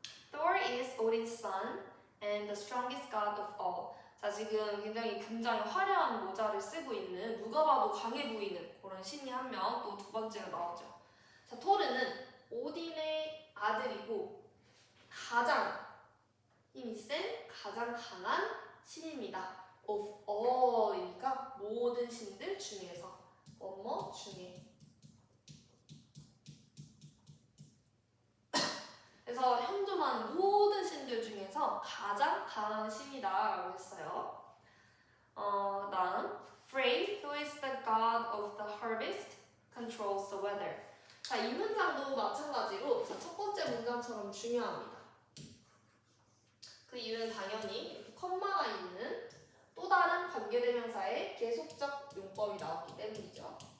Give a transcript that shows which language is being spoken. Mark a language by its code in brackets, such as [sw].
[en] Thor is Odin's son and the strongest god of all. [ko] 자, 지금 굉장히 화려한 모자를 쓰고 있는 누가 봐도 강해 보이는 그런 신이 한 명, 또 두 번째로 나오죠. 자, 토르는 오딘의 아들이고 가장 힘이 센, 가장 강한 신입니다. [en] Of all [ko] 이니까 모든 신들 중에서, 뭐뭐 중에. 그래서 형존하는 모든 신들 중에서 가장 강한 신이다라고 했어요. 다음, [en] Frey, who is the god of the harvest, controls the weather. [ko] 자, 이 문장도 마찬가지로 첫 번째 문장처럼 중요합니다. 그 이유는 당연히 이렇게 컴마가 있는 또 다른 관계대명사의 계속적 용법이 나왔기 때문이죠.